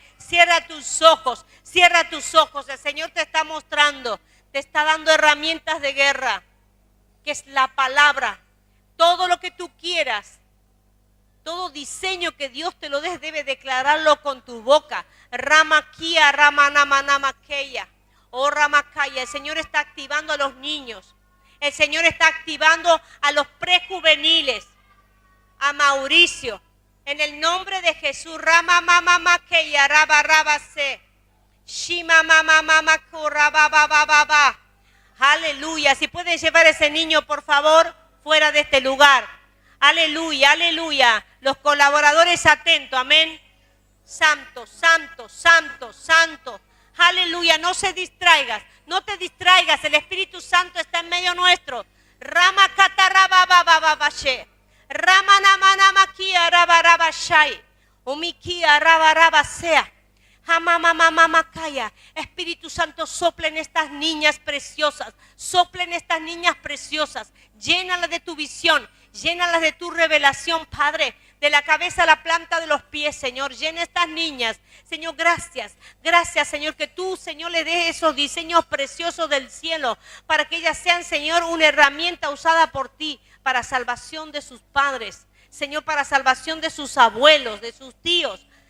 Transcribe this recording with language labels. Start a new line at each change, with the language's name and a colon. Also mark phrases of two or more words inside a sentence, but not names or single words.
Spanish: Cierra tus ojos, cierra tus ojos. El Señor te está mostrando. Te está dando herramientas de guerra, que es la palabra. Todo lo que tú quieras, todo diseño que Dios te lo dé, debe declararlo con tu boca. Ramaquía, ramanamanamakea. Oh, ramakaya. El Señor está activando a los niños. El Señor está activando a los prejuveniles. A Mauricio. En el nombre de Jesús. Ramamamamakea, rabase. Shima mama mama corra ba ba ba ba ba. Aleluya. Si pueden llevar a ese niño, por favor, fuera de este lugar. Aleluya, aleluya. Los colaboradores atentos, amén. Santo, santo, santo, santo. Aleluya, no se distraigas, no te distraigas. El Espíritu Santo está en medio nuestro. Rama kataraba ba ba ba ba she. Rama namana makia raba raba shai. Umikia raba raba sea. Espíritu Santo, sopla en estas niñas preciosas, sopla en estas niñas preciosas, llénalas de tu visión, llénalas de tu revelación, Padre, de la cabeza a la planta de los pies, Señor, llena estas niñas, Señor, gracias, Señor, que tú, Señor, le des esos diseños preciosos del cielo, para que ellas sean, Señor, una herramienta usada por ti, para salvación de sus padres, Señor, para salvación de sus abuelos, de sus tíos.